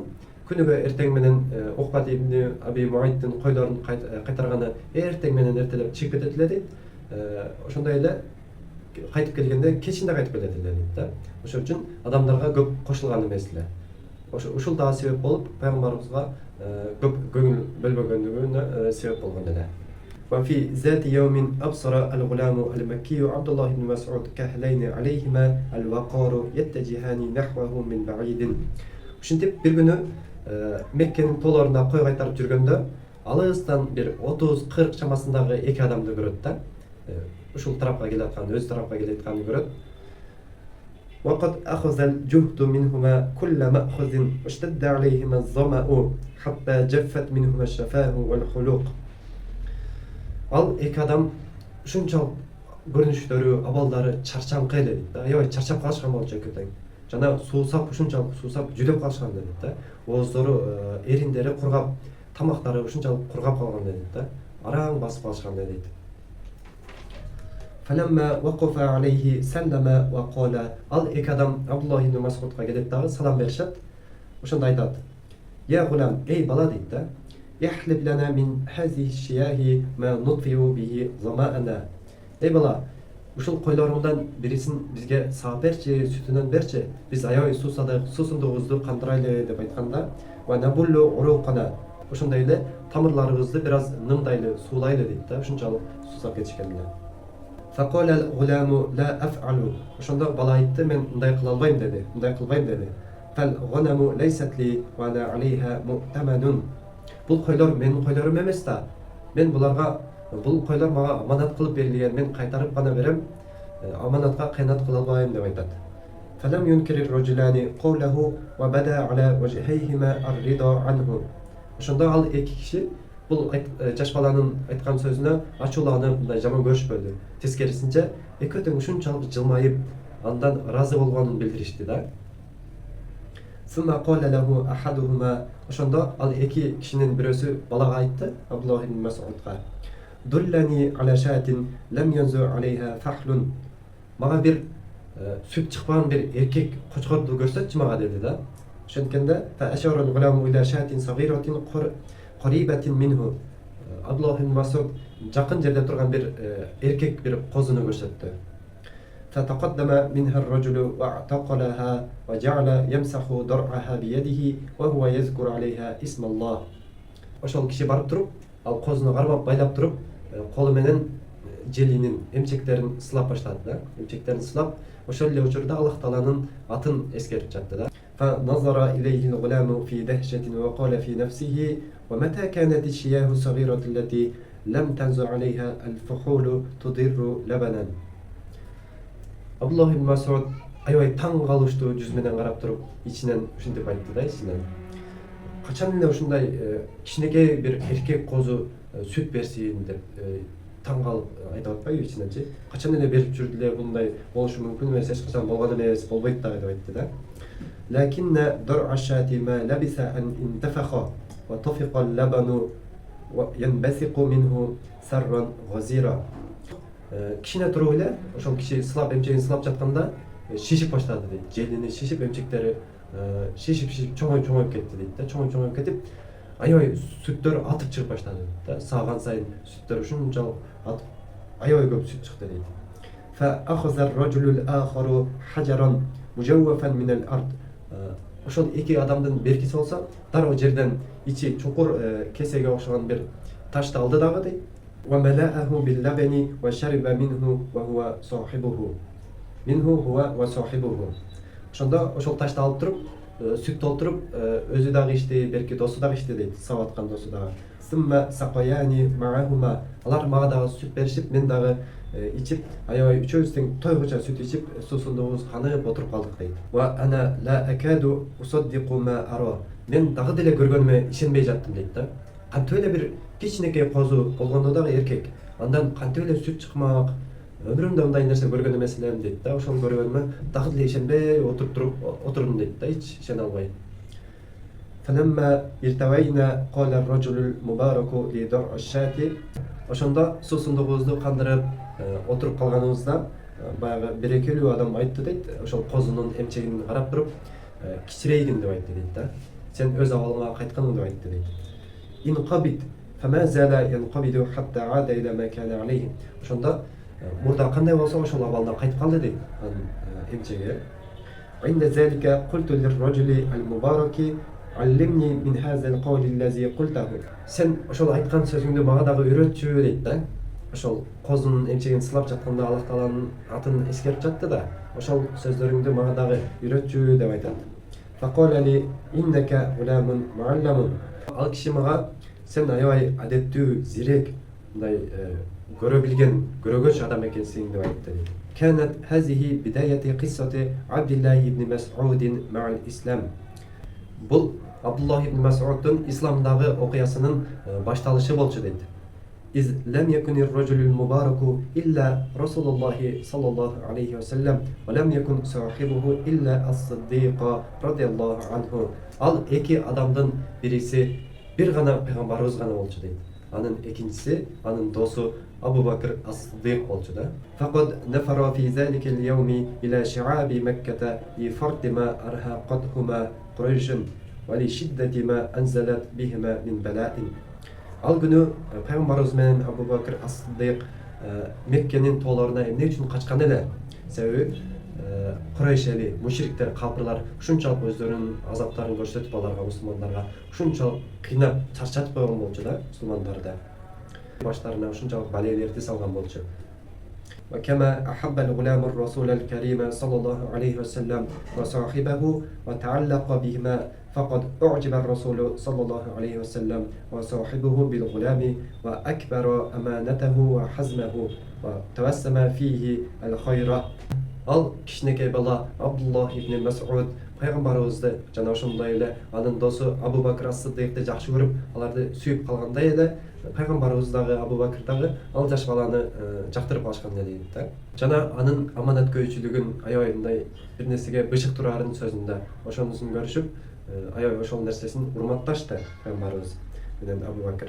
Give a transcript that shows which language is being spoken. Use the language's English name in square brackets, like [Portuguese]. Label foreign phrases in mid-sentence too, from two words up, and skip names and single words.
[Kyrgyz] Күнүгө эртең менен Уқбат ибн Аби Муайттин койлорун кайтарганы эртең менен эртелеп чыгып кетет эле дейт. Ошондой эле кайтып келгенде кечинде кайтып келет эле дейт да. Ошол үчүн адамдарга көп кошулган эмес эле. Ушул дагы себеп болуп пайгамбарыбызга көп көңүл бөлбөгөндүгүнө себеп болгон эле. [Arabic] وفي ذات يوم أبصر الغلام المكي عبد الله بن مسعود كهلين عليهما الوقار يتجهان نحوه من بعيد. [Kyrgyz] Ушинтип бир күнү Меккенин тоолорунда кой кайтарып жүргөндө алыстан бир 30-40 чамасындагы эки адамды көрөт да. Ушул тарапка келаткан, өз тарапка келатканын көрөт. [Arabic] وقد أخذ الجهد منهما كل مأخذ واشتد عليهما الظمأ حتى جفت منهما الشفاه والخلوق. [Kyrgyz] Ал эки адам ушунчалык көрүнүштөрү, абалдары чарчаңкы эле дейт да. Аябай чарчап калышкан болчу экөөтөң. Жана суусап, ушунчалык суусап жүдөп калышкан дейт да. Ооздору, эриндери кургап, тамактары ушунчалык кургап калган дейт да. Араң басып калышкан дейт. [Arabic] فلما وقف عليه سلم وقال. [Kyrgyz] Ал эки адам Абдуллах ибн Мас'удга келет дагы салам беришет. Ошондо айтат: [Arabic] "يا غلام, [Kyrgyz] эй бала" дейт да. [Arabic] "احلب لنا من هذه الشياه ما نطفئ به ظمأنا." [Kyrgyz] Эй бала, ушул койлорумдан бирисин бизге саап берчи, сүтүнөн берчи. Биз аябай суусадык, суусундугубузду кандырайлы деп айтканда, [Arabic] "ونبل عروقنا." [Kyrgyz] Ошондой эле тамырларыбызды бир аз нымдайлы, суулайлы дейт да. Ушунчалык суусап кетишкен эле. [Arabic] فقال الغلام لا أفعل. [Kyrgyz] Ошондо бала айтты: "Мен мындай кыла албайм" деди. Мындай кылбайм деди. [Arabic] "فالغنم ليست لي وأنا عليها مؤتمن." [Kyrgyz] Бул койлор менин койлорум эмес да. Мен буларга, бул койлор мага аманат кылып берилген, мен кайтарып гана берем. Аманатка кыянат кыла албайм деп айтат. [Arabic] فلم ينكر الرجلان قوله وبدا على وجهيهما الرضا عنه. [Kyrgyz] Ошондо ал эки киши бул жаш баланын айткан сөзүнө ачууланып, мындай жаман көрүшпөдү. Тескерисинче экөөтөң ушунчалык жылмайып, андан разы болгонун билдиришти да. [Arabic] ثم قال له أحدهما. [Kyrgyz] Ошондо ал эки кишинин бирөөсү балага айтты, [Arabic] Абдуллах ибн Мас'удга: "دلني على شاة لم ينز عليها فحل." [Kyrgyz] Мага бир сүт чыкпаган бир эркек кочкорду көрсөтчү мага деди да. [Arabic] Ошенткенде فأشار الغلام إلى شاة صغيرة قريبة منه. [Kyrgyz] Абдуллах ибн Мас'уд жакын жерде турган бир эркек бир козуну көрсөттү. [Arabic] فتقدم منها الرجل واعتقلها وجعل يمسح درعها بيده وهو يذكر عليها اسم الله. [Kyrgyz] Ошол киши барып туруп, ал козуну кармап байлап туруп, колу менен желинин эмчектерин сылап баштады да. Эмчектерин сылап, ошол эле учурда Аллах Тааланын атын эскерип жатты да. [Arabic] فنظر إليه الغلام في دهشة وقال في نفسه ومتى كانت الشياه الصغيرة التي لم تنزع عليها الفحول تضر لبنا. [Kyrgyz] Абдуллах ибн Масуд аябай таң калыштуу жүз менен карап туруп, ичинен ушинтип айтты да, ичинен. Качан эле ушундай кичинекей бир эркек козу сүт берсин деп таң калып айтып атпайбы ичиненчи. Качан эле берип жүрдү эле, мындай болушу мүмкүн эмес, эч качан болгон эмес, болбойт да деп айтты да. [Arabic] لكن درع الشاة ما لبث أن انتفخ وطفق اللبن وينبثق منه سرا غزيرا. [Kyrgyz] Кичине туруп эле ошол киши сылап эмчегин сылап жатканда шишип баштады дейт. Желини шишип, эмчектери шишип чоңоюп кетти дейт да. Чоңоюп кетип, аябай сүттөр атып чыгып баштады да. Сааган сайын сүттөр ушунчалык атып, аябай көп сүт чыкты дейт. [Arabic] فأخذ الرجل الآخر حجرا مجوفا من الأرض. [Kyrgyz] Ошол эки адамдын беркиси болсо, дароо жерден ичи чукур кесеге окшогон бир ташты алды дагы дейт. [Arabic] وملأه باللبن وشرب منه وهو صاحبه. [Kyrgyz] Ошондо ошол ташты алып туруп, сүт толтуруп, өзү дагы ичти, берки досу дагы ичти дейт, сап аткан досу дагы. [Arabic] ثم سقياني معهما. [Kyrgyz] Алар мага дагы сүт беришип, мен дагы ичип, аябай үчөөбүз тең тойгуча сүт ичип, суусундугубуз канып отуруп калдык дейт. [Arabic] وأنا لا أكاد أصدق ما أرى. [Kyrgyz] Мен дагы деле көргөнүмө ишенбей жаттым дейт да. Кантип эле бир кичинекей козу болгондо дагы эркек, андан кантип эле сүт чыкмак, өмүрүмдө мындай нерсе көргөн эмес элем дейт да. Ошол көргөнүмө дагы деле ишенбей отурдум дейт да, эч ишене албай. [Arabic] فلما ارتوينا قال الرجل المبارك لدرع الشاة. [Kyrgyz] Ошондо суусундугубузду кандырып отуруп калганыбызда баягы берекелүү адам айтты дейт. Ошол козунун эмчегин карап туруп, кичирейгин деп айтты дейт да. Сен өз абалыңа кайтканың деп айтты дейт. [Arabic] Инqabid فما زال ينقبض حتى عاد إلى ما كان عليه. [Kyrgyz] Ошондо мурда кандай болсо ошол абалына кайтып калды дейт анын эмчеги. [Arabic] عند ذلك قلت للرجل المبارك علمني من هذا القول الذي قلته. [Kyrgyz] Сен ошол айткан сөзүңдү мага дагы үйрөтчү дейт да. Ошол козунун эмчегин сылап жатканда Аллах Тааланын атын эскерип жатты да. Ошол сөздөрүңдү мага дагы үйрөтчү деп айтат. [Arabic] فقال لي إنك غلام معلم. [Kyrgyz] Ал киши мага сен аябай адеттүү, зирек, мындай көрө билген, көрөгөч адам экенсиң деп айтты дейт. [Arabic] كانت هذه بداية قصة عبد الله بن مسعود مع الإسلام. [Kyrgyz] Бул Абдуллах ибн Мас'уддун исламдагы окуясынын башталышы болчу дейт. [Arabic] إذ لم يكن الرجل المبارك إلا رسول الله صلى الله عليه وسلم ولم يكن صاحبه إلا الصديق رضي الله عنه. [Kyrgyz] Ал эки адамдын бириси бир гана пайгамбарыбыз гана болчу дейт. Анын экинчиси, анын досу Абу Бакр ас-Сиддиq болчу да. [Arabic] فقد نفر في ذلك اليوم إلى شعاب مكة لفرط ما أرهقتهما قريش ولشدة ما أنزلت بهما من بلاء. [Kyrgyz] Ал күнү пайгамбарыбыз менен Абу Бакр ас-Сиддиq Меккенин тоолоруна эмне үчүн качкан эле? Себеби Курайш эли, мушриктер, капырлар ушунчалык өздөрүнүн азаптарын көрсөтүп аларга, мусулмандарга ушунчалык кыйнап чарчатып койгон болчу да, мусулмандарды. Баштарына ушунчалык балейлерди салган болчу. [Arabic] وكما أحب الغلام الرسول الكريم صلى الله عليه وسلم وصاحبه وتعلق بهما فقد أعجب الرسول صلى الله عليه وسلم وصاحبه بالغلام وأكبر أمانته وحزمه وتوسم فيه الخير. [Kyrgyz] Ал кичинекей бала Абдуллах ибн Мас'уд пайгамбарыбызды жана ошондой эле анын досу Абу Бакр ас-Сиддикти жакшы көрүп, аларды сүйүп калгандай эле пайгамбарыбыз дагы Абу Бакр дагы ал жаш баланы жактырып калышкан эле дейт да. Жана анын аманаткөйчүлүгүн, аябай мындай бир нерсеге бышык турарын сөзүндө ошонусун көрүшүп, аябай ошол нерсесин урматташты пайгамбарыбыз менен Абу Бакр.